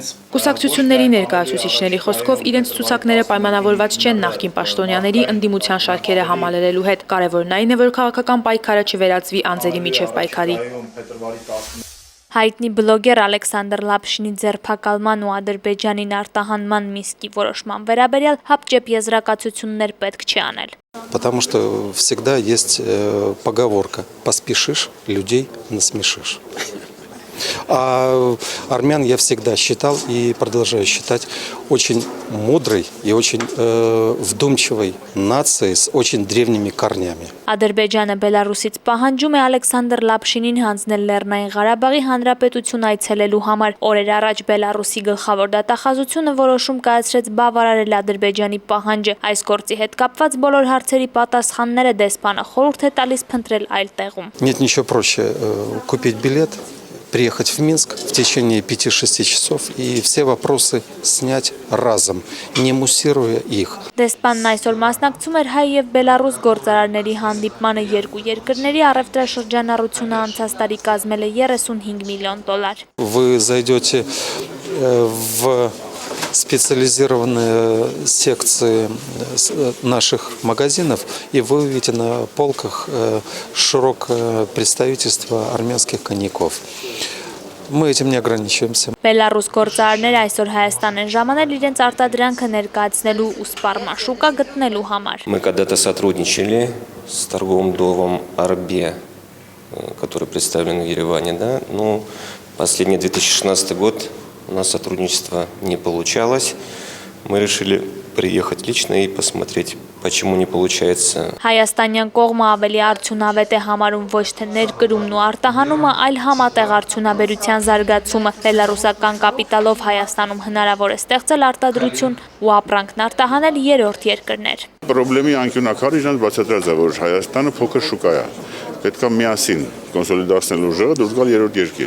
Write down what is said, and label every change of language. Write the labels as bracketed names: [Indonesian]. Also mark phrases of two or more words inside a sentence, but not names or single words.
[Armenian] Կուսակցությունների ներկայացուցիչների խոսքով իրենց ցուցակները պայմանավորված չեն նախկին պաշտոնյաների ընդդիմության շարքերը համալրելու հետ։ Կարևորն այն է, որ քաղաքական պայքարը չվերածվի անձերի միջև պայքարի։ Հայտնի բլոգեր Ալեքսանդր Լապշինի ձերբակալման ու Ադրբեջանին արտահանման Միսկի որոշման վերաբերյալ հապճեպ եզրակացություններ պետք չի անել։ [Russian] Потому что всегда есть поговорка: поспешишь, людей насмешишь. А армян я всегда считал и продолжаю считать очень мудрой и очень вдумчивой нацией с очень древними корнями. [Armenian] Ադրբեջանը Բելարուսից պահանջում է Ալեքսանդր Լապշինին հանձնել Լեռնային Ղարաբաղի Հանրապետություն այցելելու համար։ Օրեր առաջ Բելարուսի գլխավոր դատախազությունը որոշում կայացրեց բավարարել Ադրբեջանի պահանջը։ Այս գործի հետ կապված բոլոր հարցերի պատասխանները դեսպանը խորհուրդ է տալիս փնտրել այլ տեղում։ [Russian] Нет ничего проще купить билет, приехать в Минск в течение 5-6 часов и все вопросы снять разом, не муссируя их. [Armenian] Դեսպանն այսօր մասնակցում էր հայ եւ բելարուս գործարարների հանդիպմանը երկու երկրների առևտրաշրջանառությունը անցած տարի կազմել է $35 միլիոն։ [Russian] Вы зайдете в специализированные секции наших магазинов, и вы увидите на полках широкое представительство армянских коньяков. Мы этим не ограничиваемся. [Armenian] Բելարուս գործարարները այսօր Հայաստան են ժամանել իրենց արտադրանքը ներկայացնելու ու սպառման շուկա գտնելու համար։ [Russian] Мы когда-то сотрудничали с торговым домом Арбе, который представлен в Ереване, да, но последний 2016 год у нас сотрудничество не получалось. Мы решили приехать лично и посмотреть, почему не получается. [Armenian] Հայաստանյան կողմը ավելի արդյունավետ է համարում ոչ թե ներկրումն ու արտահանումը, այլ համատեղ արդյունաբերության զարգացումը։ Բելարուսական կապիտալով Հայաստանում հնարավոր է ստեղծել արտադրություն ու ապրանքն արտահանել երրորդ երկրներ։ Պրոբլեմի անկյունակարը իրենց բացատրած է, որ Հայաստանը փոքր շուկա է։ Պետք է միասին կոնսոլիդացնել ուժերը, դուրս գալ երրորդ երկիր։